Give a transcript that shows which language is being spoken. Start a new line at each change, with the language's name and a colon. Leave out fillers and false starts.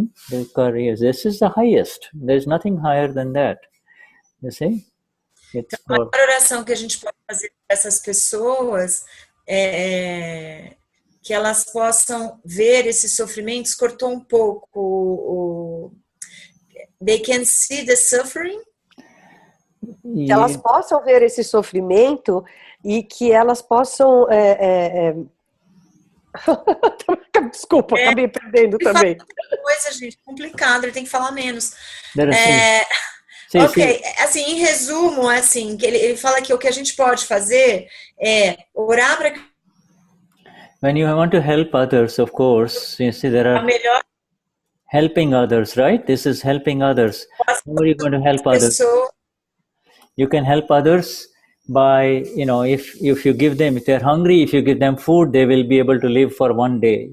English: This is the highest. There's nothing higher than that, you see.
Portuguese: Então, a maior oração que a gente pode fazer para essas pessoas que elas possam ver esses sofrimentos. Cortou um pouco
English: they can see the suffering.
Portuguese: Que elas possam ver esse sofrimento e que elas possam desculpa, acabei perdendo também. Coisa, gente, complicado, ele tem que falar menos. Sim, ok, assim, em resumo, assim, que ele fala que o que a gente pode fazer é orar para que
English: when you want to help others, of course, you see there are helping others, right? This is helping others. How are you going to help others? You can help others by, if you give them, if they're hungry, if you give them food, they will be able to live for one day.